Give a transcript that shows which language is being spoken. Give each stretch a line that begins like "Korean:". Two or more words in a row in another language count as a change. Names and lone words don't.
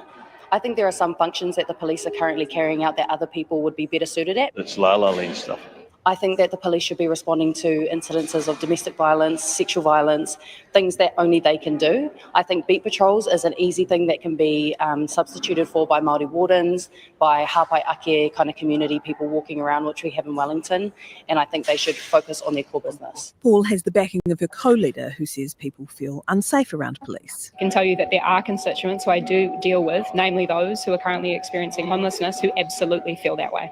English: I think there are some functions that the police are currently carrying out that other people would be better suited at. It's la-la land stuff. I think that the police should be responding to incidences of domestic violence, sexual violence, things that only they can do. I think beat patrols is an easy thing that can be substituted for by Māori wardens, by
Māori: hapai ake
English: kind of community people walking around, which we have in Wellington, and I think they should focus on their core business. Paul has the backing of her co-leader who says people feel unsafe around police. I can tell you that there are constituents who I do deal with, namely those who are currently experiencing homelessness, who absolutely feel that way.